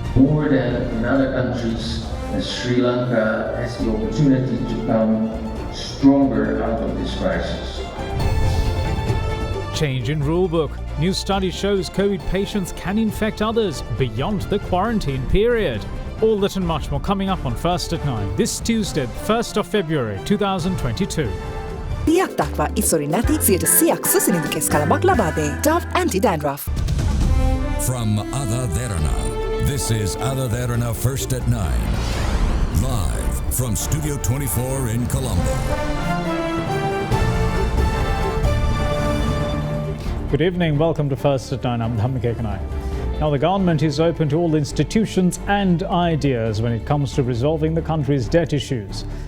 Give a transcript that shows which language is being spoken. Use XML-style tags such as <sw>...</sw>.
<en>More than in other countries, Sri Lanka has the opportunity to come stronger out of this crisis. Change in rulebook. New study shows COVID patients can infect others beyond the quarantine period. All that and much more coming up on First at 9 this Tuesday, 1st of February 2022.</en> <si>තියක් දක්වා ඉස්සොරි නැති 100% සුසිනිඳු කෙස් කලමක් ලබා දේ.</si> <en>Dove Anti-Dandruff. From AdaDerana, this is AdaDerana First at 9. Live from Studio 24 in Colombo. Good evening, welcome to First at 9. I'm Dhammik Ekanai. Now, the government is open to all institutions and ideas when it comes to resolving the country's debt issues.</en>